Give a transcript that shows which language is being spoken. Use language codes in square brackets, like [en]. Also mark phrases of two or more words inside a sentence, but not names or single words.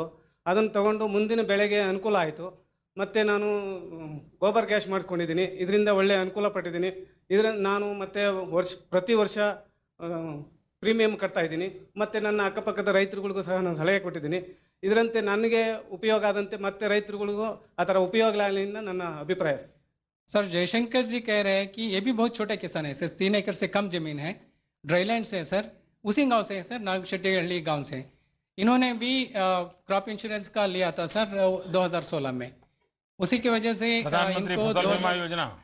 [kn] ಅದನ್ನು ತಗೊಂಡು ಮುಂದಿನ ಬೆಳೆಗೆ ಅನುಕೂಲ ಆಯಿತು. ಮತ್ತು ನಾನು ಗೋಬರ್ ಗ್ಯಾಸ್ ಮಾಡ್ಕೊಂಡಿದ್ದೀನಿ, ಇದರಿಂದ ಒಳ್ಳೆಯ ಅನುಕೂಲ ಪಟ್ಟಿದ್ದೀನಿ. ಇದರಿಂದ ನಾನು ಮತ್ತು ಪ್ರತಿ ವರ್ಷ ಪ್ರೀಮಿಯಂ ಕಟ್ತಾ ಇದ್ದೀನಿ. ಮತ್ತು ನನ್ನ ಅಕ್ಕಪಕ್ಕದ ರೈತರುಗಳಿಗೂ ಸಹ ನಾನು ಸಲಹೆ ಕೊಟ್ಟಿದ್ದೀನಿ. ಇದರಂತೆ ನನಗೆ ಉಪಯೋಗ ಆದಂತೆ ಮತ್ತೆ ರೈತರುಗಳಿಗೂ ಆ ಥರ ಉಪಯೋಗ ಆಗಲಿ ಅಂತ ನನ್ನ ಅಭಿಪ್ರಾಯ. [hi] सर जयशंकर जी कह रहे हैं कि ये भी बहुत छोटे किसान है सर, 3 एकड़ से कम जमीन है, ड्राईलैंड से है सर, उसी गांव से है सर, नागशेट्टीहಳ್ಳಿ गांव से। इन्होंने भी [en] crop insurance [hi] का लिया था सर 2016 में, उसी की वजह से प्रधानमंत्री फसल बीमा योजना